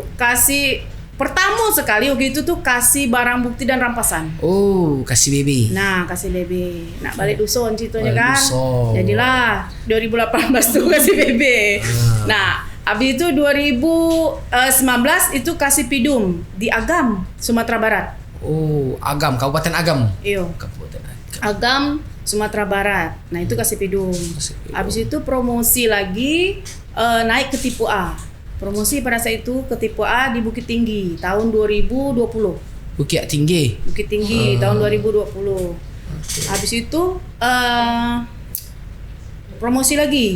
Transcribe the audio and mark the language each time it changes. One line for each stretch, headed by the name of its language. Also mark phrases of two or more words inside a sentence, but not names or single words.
Indonesian: kasih pertama sekali waktu itu tuh kasih barang bukti dan rampasan. Oh, kasih baby. Nah, kasih BB. Nak balik dusun ceritanya Balik kan. dusun. Jadilah 2018 tuh kasih BB. Nah, habis itu 2019 itu kasih Pidum di Agam, Sumatera Barat. Oh, Agam, Kabupaten Agam. Iyo, Kabupaten Agam. Agam, Sumatera Barat. Nah, itu kasih Pidum. Kasih Pidum. Habis itu promosi lagi naik ke tipe A. Promosi pada saat itu ke tipe A di Bukit Tinggi tahun 2020. Bukit Tinggi. Bukit Tinggi tahun 2020. Habis itu promosi lagi.